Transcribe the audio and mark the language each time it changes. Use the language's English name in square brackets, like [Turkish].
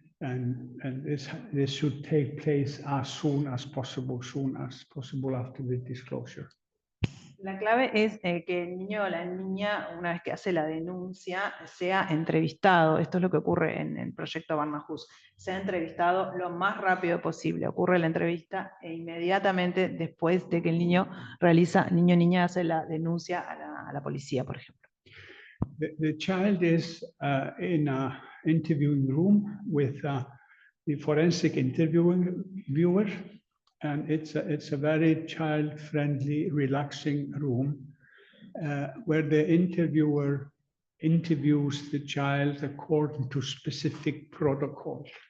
[English] And this should take place as soon as possible after the disclosure. [Spanish] La clave es que el niño o la niña, una vez que hace la denuncia, sea entrevistado. Esto es lo que ocurre en el proyecto Barnahus. Sea entrevistado lo más rápido posible. Ocurre la entrevista e inmediatamente después de que el niño o niña hace la denuncia a la policía, por ejemplo. [English] The child is in an interviewing room with the forensic interviewer. And it's a very child-friendly, relaxing room where the interviewer interviews the child according to specific protocol.